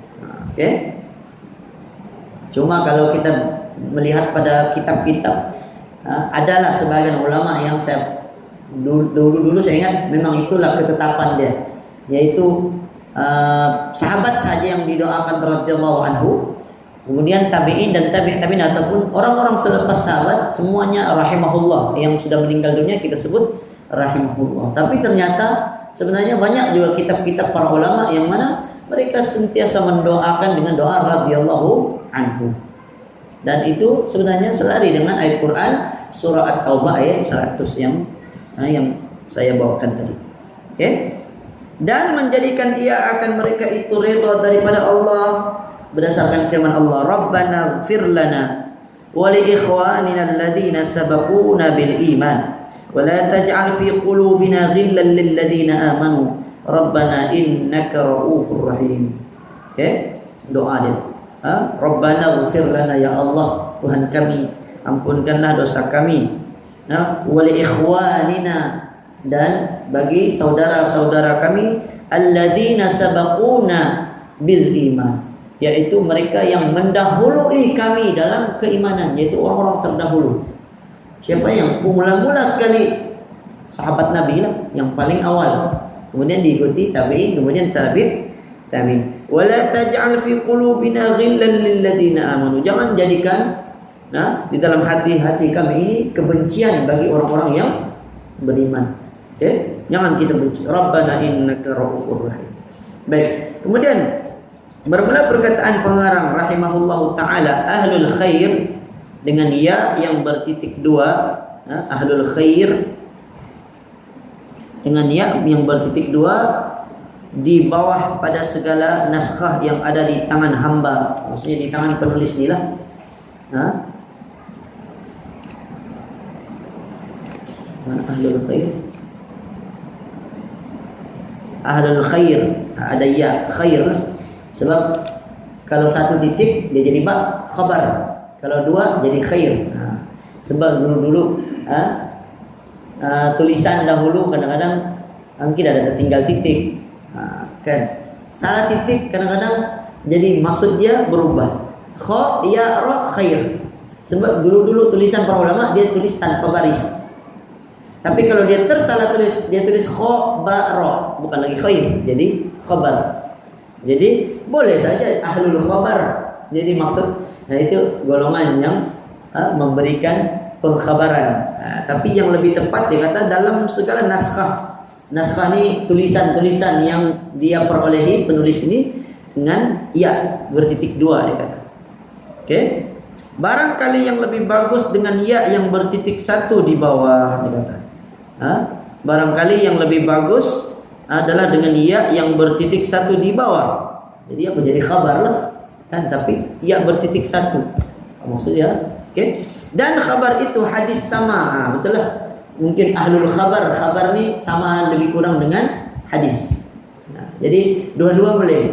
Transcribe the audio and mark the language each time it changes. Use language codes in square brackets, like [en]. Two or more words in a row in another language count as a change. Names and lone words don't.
[ms] Cuma kalau kita melihat pada kitab-kitab, adalah sebagian ulama yang saya dulu saya ingat memang itulah ketetapan dia, yaitu sahabat saja yang didoakan [ar] رضي الله عنه, [ms] kemudian tabi'in dan tabi'in ataupun orang-orang selepas sahabat semuanya rahimahullah, yang sudah meninggal dunia kita sebut rahimahullah. Tapi ternyata sebenarnya banyak juga kitab-kitab para ulama yang mana mereka sentiasa mendoakan dengan doa [ar] رضي الله عنه. [ms] Dan itu sebenarnya selari dengan ayat Quran surah At-Taubah ayat 100 yang saya bawakan tadi. Dan menjadikan dia akan mereka itu redha daripada Allah berdasarkan firman Allah, [ar] ربنا اغفر لنا ولإخواننا الذين سبقونا بالإيمان ولا تجعل في قلوبنا غلا للذين آمنوا ربنا إنك رءوف رحيم. [ms] Doa dia. [ar] ربنا اغفر لنا, [ms] ya Allah Tuhan kami, ampunkanlah dosa kami. [ar] ولإخواننا, [ms] dan bagi saudara-saudara kami, [ar] الذين سبقونا بالإيمان, [ms] yaitu mereka yang mendahului kami dalam keimanan, yaitu orang-orang terdahulu. Siapa yang mula-mula sekali? Sahabat Nabi lah, yang paling awal. Kemudian diikuti tabi'in, kemudian tabi'in. [ar] ولا تجعل في قلوبنا غلا للذين آمنوا. [ms] Jangan jadikan di dalam hati-hati kami ini kebencian bagi orang-orang yang beriman. Jangan kita benci. [ar] ربنا إنك رءوف رحيم. [ms] Baik. Kemudian bermula perkataan pengarang [ar] رحمه الله تعالى أهل الخير [ms] dengan ya yang bertitik dua. [ar] أهل الخير [ms] dengan ya yang bertitik dua di bawah pada segala naskah yang ada di tangan hamba, maksudnya di tangan penulis ni lah. [ar] أهل الخير، أهل الخير, [ms] ada ya khair, sebab kalau satu titik dia jadi ba khabar, kalau dua jadi khair. Sebab dulu tulisan dahulu kadang-kadang mungkin ada tertinggal titik. Kan salah titik kadang-kadang jadi maksud dia berubah. [ar] خاء ياء راء خير. [ms] Sebab dulu-dulu tulisan para ulama dia tulis tanpa baris. Tapi kalau dia tersalah tulis, dia tulis khabara, bukan lagi khair, jadi khabar. Jadi boleh saja [ar] أهل الخبر. [ms] Jadi maksud, nah itu golongan yang memberikan pengkhabaran. Tapi yang lebih tepat dia kata dalam segala naskah. Naskah ini tulisan-tulisan yang dia perolehi penulis ini dengan ya bertitik dua dia kata. Oke. Barangkali yang lebih bagus dengan ya yang bertitik satu di bawah dia kata. Barangkali yang lebih bagus adalah dengan ya yang bertitik satu di bawah. Jadi apa? Jadi khabar lah kan, tapi ya bertitik satu maksudnya. Oke. Dan khabar itu hadis sama, betul lah. Mungkin [ar] أهل الخبر [ms] ni sama lebih kurang dengan hadis. Nah, jadi dua-dua boleh.